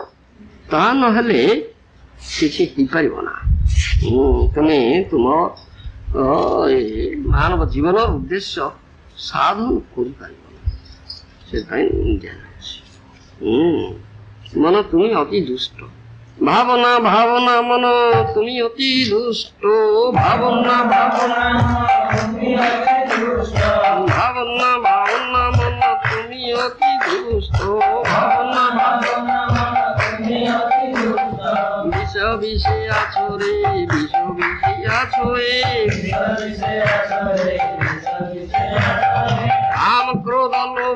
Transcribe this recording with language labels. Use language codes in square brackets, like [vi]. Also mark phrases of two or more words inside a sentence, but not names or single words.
[or] ତାହା ନହେଲେ କିଛି ହେଇପାରିବ ନା। ତୁମେ ତୁମ ମାନବ ଜୀବନର ଉଦ୍ଦେଶ୍ୟ ସାଧନ କରିପାରିବ ନା। ସେଥିପାଇଁ ଦିଆଯାଉଛି ମନ ତୁମେ ଅତି ଦୁଷ୍ଟ, ଭାବନା ଭାବନା [bn] ମନ তুমি অতি দুষ্ট, ভাবনা ভাবনা ভাবনা ভাবনা মন তুমি অতি দুষ্ট, ভাবনা ভাবনা বিষ বিষে আছো রে, বিষ বিষে আছো রে, কাম ক্রোধ লোভ